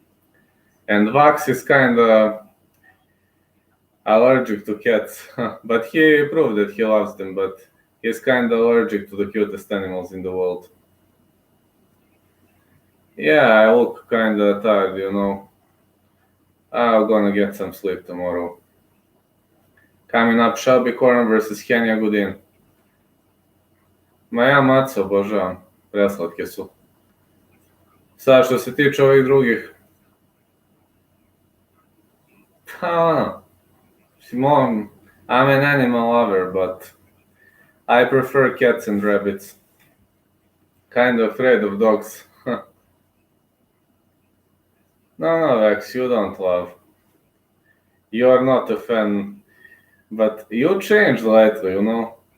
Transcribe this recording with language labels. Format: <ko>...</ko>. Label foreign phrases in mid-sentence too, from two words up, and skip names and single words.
<en>And Vax is kinda allergic to cats, but he proved that he loves them, but he's kind of allergic to the cutest animals in the world. Yeah, I look kind of tired, you know. I'm gonna get some sleep tomorrow. Coming up, Shelby Corner versus Henja Gudin.</en> <hr>Ma ja maco obožavam, preslatke su. Sad što se tiče ovih drugih, pa Simon,</hr> <en>I'm an animal lover, but I prefer cats and rabbits. Kind of afraid of dogs. No, Vex, you don't love. You're not a fan, but you changed lately, you know.</en>